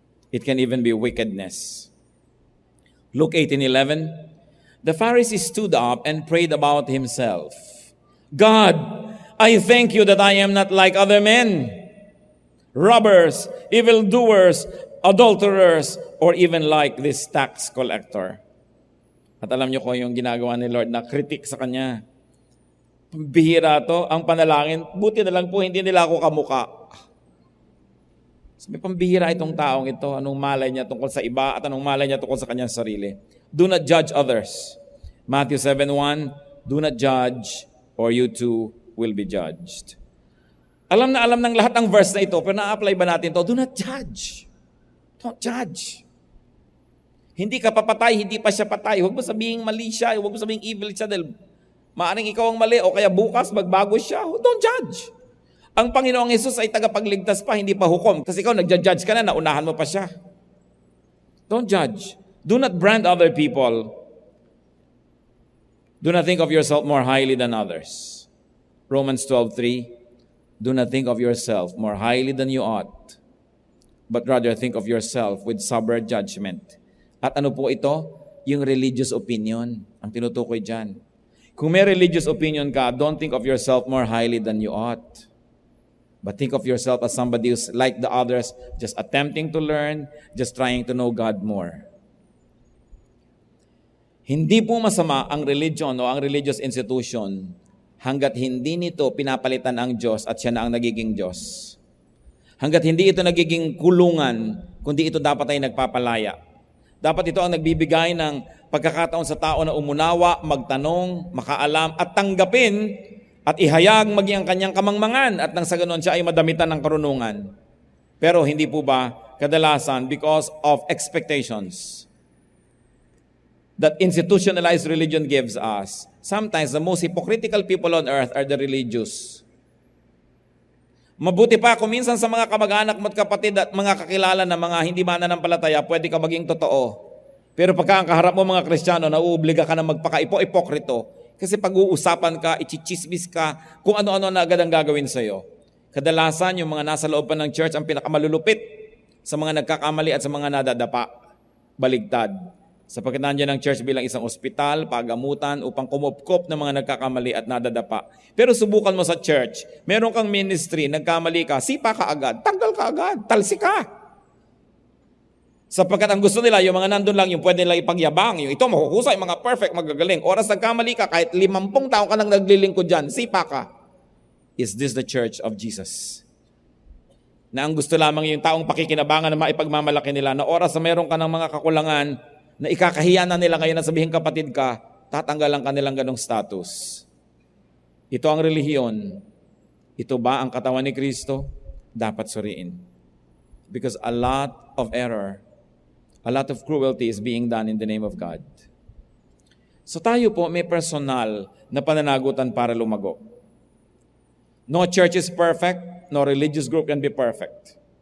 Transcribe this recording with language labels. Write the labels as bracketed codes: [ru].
[en] It can even be wickedness. Luke 18:11, the Pharisee stood up and prayed about himself. God, I thank you that I am not like other men, robbers, evildoers, adulterers, or even like this tax collector. [tl] At alam niyo ko yung ginagawa ni Lord na critic sa kanya. Bihira to, ang panalangin, buti na lang po hindi nila ako kamuka. May pambihira itong taong ito, anong malay niya tungkol sa iba at anong malay niya tungkol sa kanyang sarili. [en] Do not judge others. Matthew 7:1, do not judge or you too will be judged. [tl] Alam na alam ng lahat ang verse na ito, pero na-apply ba natin to? [en] Do not judge. Don't judge. [tl] Hindi ka papatay, hindi pa siya patay. Huwag mo sabihin mali siya, huwag mo sabihin evil siya dahil maaring ikaw ang mali o kaya bukas magbago siya. [en] Don't judge. [tl] Ang Panginoong Hesus ay tagapagligtas pa, hindi pa hukom. Kasi ikaw nagja-judge ka na, naunahan mo pa siya. [en] Don't judge. Do not brand other people. Do not think of yourself more highly than others. Romans 12:3, do not think of yourself more highly than you ought, but rather think of yourself with sober judgment. [tl] At ano po ito? [en] Yung religious opinion. [tl] Ang tinutukoy dyan. Kung may [en] religious opinion ka, don't think of yourself more highly than you ought. But think of yourself as somebody who's like the others, just attempting to learn, just trying to know God more. [tl] Hindi po masama ang religion o ang religious institution hanggat hindi nito pinapalitan ang Diyos at siya na ang nagiging Diyos. Hanggat hindi ito nagiging kulungan, kundi ito dapat ay nagpapalaya. Dapat ito ang nagbibigay ng pagkakataon sa tao na umunawa, magtanong, makaalam, at tanggapin at ihayag maging ang kanyang kamangmangan at nang sa ganon siya ay madamitan ng karunungan. Pero hindi po ba kadalasan [en] because of expectations that institutionalized religion gives us, sometimes the most hypocritical people on earth are the religious. [tl] Mabuti pa kung minsan sa mga kamag-anak mo at kapatid at mga kakilala na mga hindi mananampalataya, pwede ka maging totoo. Pero pagka ang kaharap mo mga Kristiyano, nauobliga ka na magpaka-ipokrito. Kasi pag-uusapan ka, ichichismis ka, kung ano-ano na agad ang gagawin sa'yo. Kadalasan, yung mga nasa loob pa ng church ang pinakamalulupit sa mga nagkakamali at sa mga nadadapa. Baligtad. Sapagkat nandiyan ang church bilang isang ospital, pagamutan, upang kumupkop ng mga nagkakamali at nadadapa. Pero subukan mo sa church, meron kang ministry, nagkamali ka, sipa ka agad, tanggal ka agad, talsi ka. Sapagkat ang gusto nila, yung mga nandun lang, yung pwede nila ipagyabang, yung ito mahuhusay, mga perfect, magagaling. Oras nagkamali ka, kahit 50 taon ka nang naglilingkod dyan, sipa ka. [en] Is this the church of Jesus? [tl] Na ang gusto lamang yung taong pakikinabangan na maipagmamalaki nila, na oras na meron ka ng mga kakulangan, na ikakahiya na nila ngayon na sabihin kapatid ka, tatanggalan ka nilang ganong status. Ito ang relihiyon Ito ba ang katawan ni Kristo? Dapat suriin. [en] Because a lot of error, a lot of cruelty is being done in the name of God. [tl] So tayo po may personal na pananagutan para lumago. [en] No church is perfect, no religious group can be perfect.